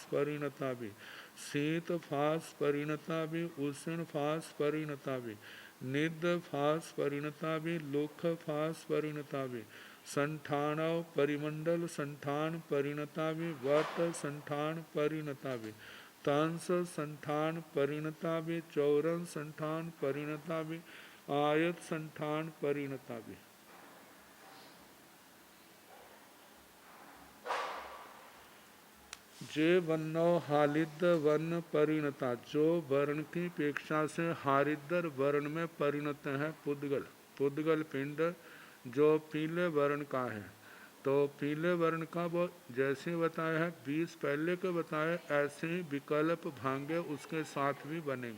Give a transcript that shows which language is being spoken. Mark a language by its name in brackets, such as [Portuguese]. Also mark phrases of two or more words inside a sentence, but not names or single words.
[Ardhamāgadhī Prākrit] परिणता भी, शीत फास परिणता भी, उष्ण फास परिणता भी, निध फास परिणता भी, लोख फास परिणता भी, संठान परिमंडल संठान परिणता भी, वट संठान परिणता भी, तंस संठान परिणता भी, चौरन संठान परिणता भी, आयत संठान परिणता भी। जे वन्नो हालिद वर्ण परिणता, [Hindi] जो वर्ण की अपेक्षा से हारिदर वर्ण में परिणत है पुद्गल, पुद्गल पिंड जो पीले वर्ण का है। तो पीले वर्ण का वो जैसे बताया है 20 पहले के बताए, ऐसे ही विकल्प भांगे उसके साथ भी बनेंगे।